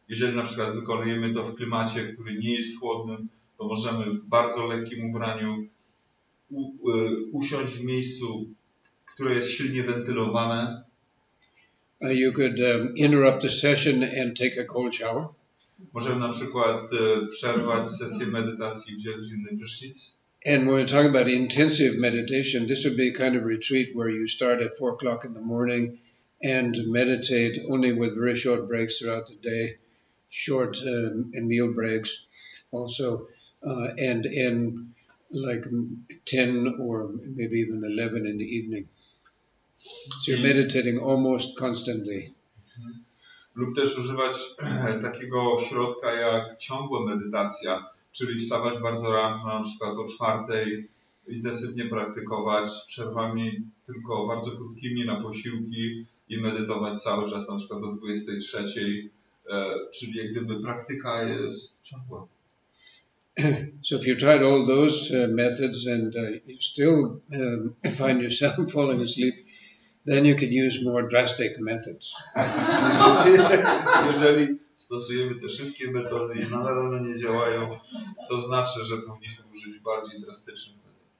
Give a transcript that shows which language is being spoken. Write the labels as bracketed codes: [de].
[pl] Jeżeli na przykład wykonujemy to w klimacie, który nie jest chłodnym, to możemy w bardzo lekkim ubraniu usiąść w miejscu, które jest silnie wentylowane. [en] You could interrupt the session and take a cold shower. [pl] Możemy na przykład przerwać sesję medytacji i wziąć zimny prysznic. [en] And when we're talking about intensive meditation, this would be a kind of retreat where you start at 4 o'clock in the morning and meditate only with very short breaks throughout the day, short meal breaks also, and end like 10 or maybe even 11 in the evening. So you're meditating almost constantly. [pl] Lub też używać takiego środka jak ciągła medytacja, czyli wstawać bardzo rano, na przykład o 4:00, intensywnie praktykować z przerwami tylko bardzo krótkimi na posiłki i medytować cały czas, na przykład do 23:00, czyli jak gdyby praktyka jest ciągła. [en] So if you tried all those methods and you still find yourself falling asleep, then you could use more drastic methods. [pl] Jeżeli stosujemy te wszystkie metody i nadal one nie działają, to znaczy, że powinniśmy użyć bardziej drastycznych metod.